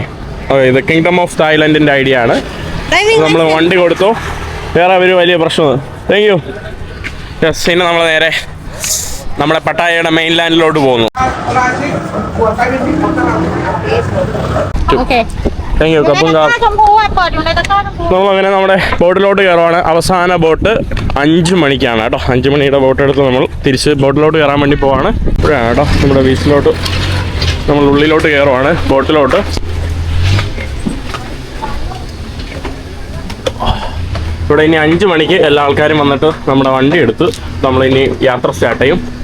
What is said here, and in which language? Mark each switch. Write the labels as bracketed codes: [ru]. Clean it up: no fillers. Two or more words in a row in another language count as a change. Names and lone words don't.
[ml] ഓക്കെ, ഇത് കിങ്ഡം ഓഫ് തായ്ലൻഡിൻ്റെ ID ആണ്. നമ്മൾ വണ്ടി കൊടുത്തു, വേറെ ഒരു വലിയ പ്രശ്നം. [en] thank you. [ml] യെസ്, ഇനി നമ്മൾ നേരെ നമ്മുടെ പട്ടായയുടെ മെയിൻ ലാൻഡിലോട്ട് പോകുന്നു. [en] Okay. thank you. കപ്പുങ്കാ. [th] ชมพูอ่ะเปิดอยู่ในตะกร้าชมพู [ml] നമ്മളങ്ങനെ നമ്മുടെ ബോട്ടിലോട്ട് കയറുവാണ്. അവസാന ബോട്ട് 5 മണിക്കാണ് കേട്ടോ. 5 മണിയുടെ ബോട്ട് എടുത്ത് നമ്മൾ തിരിച്ച് ബോട്ടിലോട്ട് കയറാൻ വേണ്ടി പോവാണ്. ഇപ്പോഴാണ് കേട്ടോ നമ്മുടെ ബീച്ചിലോട്ട് നമ്മൾ ഉള്ളിലോട്ട് കയറുവാണ്, ബോട്ടിലോട്ട്. ഇവിടെ ഇനി 5 മണിക്ക് എല്ലാ ആൾക്കാരും വന്നിട്ട് നമ്മുടെ വണ്ടി എടുത്ത് നമ്മളിനി യാത്ര സ്റ്റാർട്ട് ചെയ്യും.